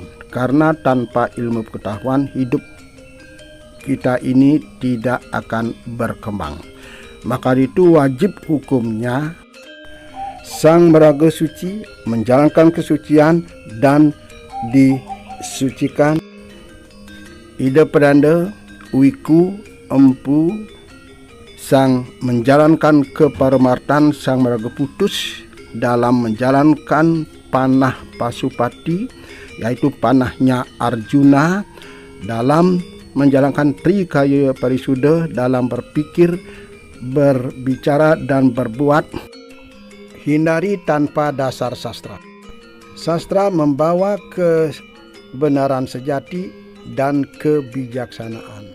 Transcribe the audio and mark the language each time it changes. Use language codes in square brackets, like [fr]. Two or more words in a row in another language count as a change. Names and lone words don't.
[id] Karena tanpa ilmu pengetahuan, hidup kita ini tidak akan berkembang. Maka itu wajib hukumnya Sang Meraga Suci menjalankan kesucian dan disucikan. Ida Pedanda, Wiku, Empu, sang menjalankan keparemartan Sang Meraga Putus dalam menjalankan panah Pasupati, yaitu panahnya Arjuna, dalam menjalankan Trikaya Parisuddha dalam berpikir, berbicara, dan berbuat. Hindari tanpa dasar sastra. Sastra membawa kebenaran sejati dan kebijaksanaan.